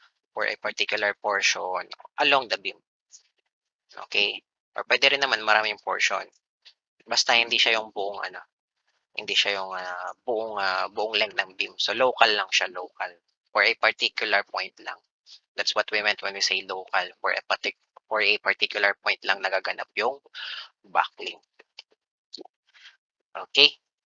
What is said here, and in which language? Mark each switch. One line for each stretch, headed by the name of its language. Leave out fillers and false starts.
English: For a particular portion along the beam. Okay?
Filipino: Or pwede rin naman maraming portion. Basta hindi siya yung buong ano, hindi siya yung, buong length ng beam. So, local lang siya, local.
English: For a particular point
Filipino: lang.
English: That's what we meant when we say local. For a particular point
Filipino: lang nagaganap yung
English: backlink. Okay?